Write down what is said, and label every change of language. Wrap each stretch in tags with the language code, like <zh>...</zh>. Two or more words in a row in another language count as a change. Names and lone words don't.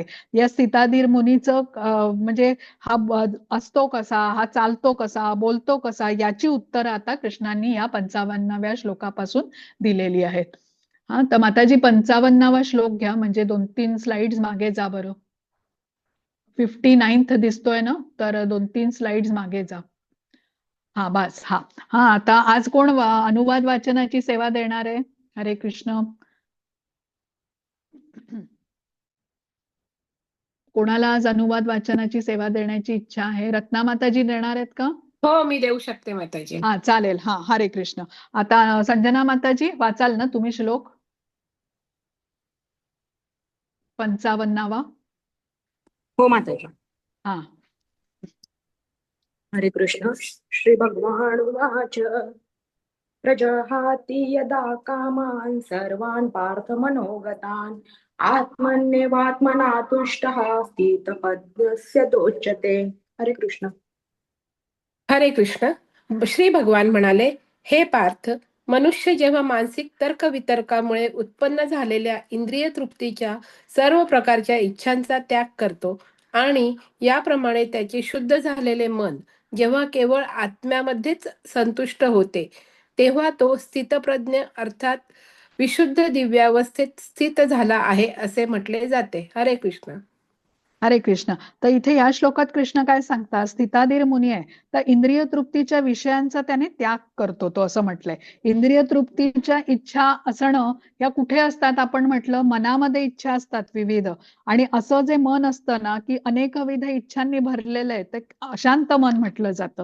<mr>या स्थिताधीर मुनीचं म्हणजे हा असतो कसा, हा चालतो कसा, बोलतो कसा, याची उत्तरं आता कृष्णांनी या 55व्या श्लोकापासून दिलेली आहेत. हा, तर माताजी 55वा श्लोक घ्या, म्हणजे 2-3 स्लाइड्स मागे जा बरं. 59th दिसतोय ना, तर 2-3 स्लाइड्स मागे जा. हा बस. हा. हा, आता आज कोण अनुवाद वाचनाची सेवा देणार आहे? हरे कृष्ण. कोणाला आज अनुवाद वाचनाची सेवा देण्याची इच्छा आहे? रत्ना माताजी देणार आहेत का? हो, मी देऊ शकते माताजी. हा चालेल. हा, हरे कृष्ण. आता संजना माताजी वाचाल ना तुम्ही श्लोक 55वा? हो माताजी. हा. हरे कृष्ण.</mr> <sa>श्री भगवान उवाच प्रजहाति यदा कामान् सर्वान् पार्थ मनोगतान् आत्मन्येवात्मना तुष्टः स्थितप्रज्ञस्य दोच्यते.</sa> <mr>हरे कृष्ण. हरे कृष्ण. श्री भगवान म्हणाले, हे पार्थ, मनुष्य जेव्हा मानसिक तर्कवितर्कामुळे उत्पन्न झालेल्या इंद्रिय तृप्तीच्या सर्व प्रकारच्या इच्छांचा त्याग करतो आणि याप्रमाणे त्याचे शुद्ध झालेले मन जेव्हा केवळ आत्म्यामध्येच संतुष्ट होते, तेव्हा तो स्थितप्रज्ञ अर्थात विशुद्ध दिव्यावस्थेत स्थित झाला आहे असे म्हटले जाते. हरे कृष्ण. हरे कृष्ण. तर इथे या श्लोकात कृष्ण काय सांगतात, स्थिताधीर मुनी आहे तर इंद्रिय तृप्तीच्या विषयांचा त्याने त्याग करतो, तो असं म्हटलंय. इंद्रिय तृप्तीच्या इच्छा असणं या कुठे असतात? आपण म्हटलं मनामध्ये इच्छा असतात विविध. आणि असं जे मन असतं ना की अनेकविध इच्छांनी भरलेलं आहे, ते अशांत मन म्हटलं जातं.</mr>